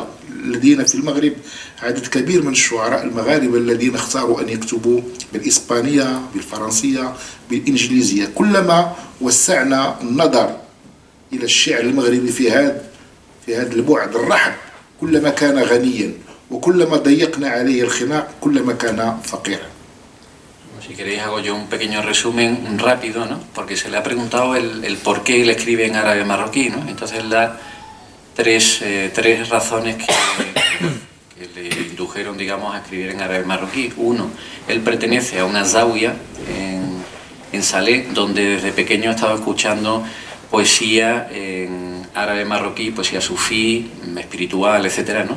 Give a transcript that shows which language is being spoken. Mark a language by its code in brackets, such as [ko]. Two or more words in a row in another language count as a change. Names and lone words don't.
[ar] لدينا في المغرب عدد كبير من الشعراء المغاربة الذين اختاروا أن يكتبوا بالإسبانية، بالفرنسية، بالإنجليزية. كلما وسعنا النظر إلى الشعر المغربي في هذا البعد الرحب كلما كان غنيا، وكلما ضيقنا عليه الخناق كلما كان فقيرا. [es] Si queréis hago yo un pequeño resumen rápido, ¿no? Porque se le ha preguntado el por qué él escribe en árabe marroquí, ¿no? Entonces él da tres razones que le indujeron, digamos, a escribir en árabe marroquí. Uno, él pertenece a una zawiya en Salé, donde desde pequeño estaba escuchando poesía en árabe marroquí, poesía sufí, espiritual, etcétera, ¿no?